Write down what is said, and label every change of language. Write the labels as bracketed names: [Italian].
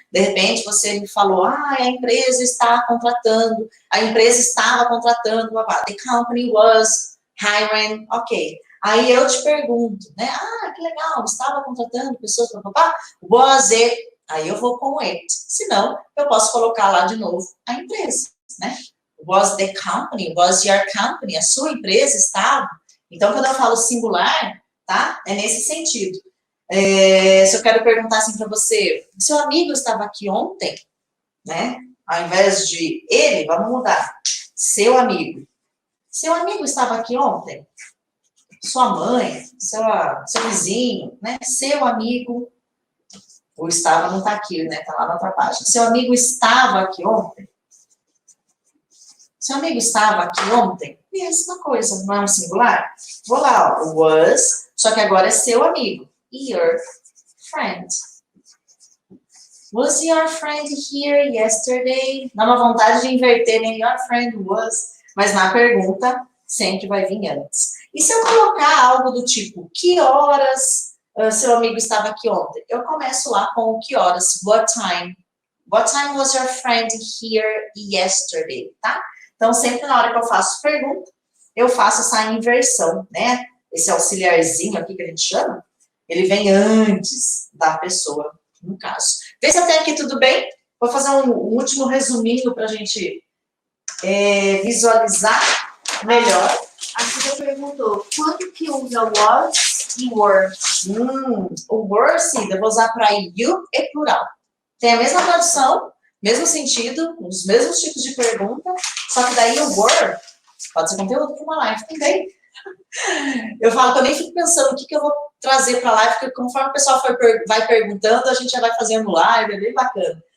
[Portuguese] De repente, você me falou, a empresa está contratando, a empresa estava contratando, [English] the company was hiring, [Portuguese] ok. Aí eu te pergunto, né? Que legal, estava contratando pessoas, papapá, was it? Aí eu vou com it. Senão, eu posso colocar lá de novo a empresa, né? [English] Was the company, was your company, [Portuguese] a sua empresa estava. Então, quando eu falo singular, tá? É nesse sentido. Se eu quero perguntar assim para você, seu amigo estava aqui ontem, né? Ao invés de ele, vamos mudar. Seu amigo. Seu amigo estava aqui ontem? sua mãe, seu vizinho, né? Seu amigo, o estava não tá aqui, né? Tá lá na outra página. Seu amigo estava aqui ontem? Seu amigo estava aqui ontem? Mesma coisa, não é um singular? Vou lá, ó, was, só que agora é seu amigo. [English] Your friend. Was your friend here yesterday? [Portuguese] Dá uma vontade de inverter, né? [English] Your friend was, [Portuguese] mas na pergunta sempre vai vir antes. E se eu colocar algo do tipo, que horas seu amigo estava aqui ontem? Eu começo lá com o que horas, what time. [English] What time was your friend here yesterday, [Portuguese] tá? Então, sempre na hora que eu faço pergunta, eu faço essa inversão, né? Esse auxiliarzinho aqui que a gente chama, ele vem antes da pessoa, no caso. Vê se até aqui tudo bem. Vou fazer um último resuminho para a gente visualizar melhor. A Cida perguntou, quando que usa was e were? O were, Cida, eu vou usar para you e plural. Tem a mesma tradução, mesmo sentido, os mesmos tipos de pergunta, só que daí o were pode ser conteúdo para uma live também. Eu falo que eu nem fico pensando o que eu vou trazer para a live, porque conforme o pessoal vai perguntando, a gente já vai fazendo live, é bem bacana.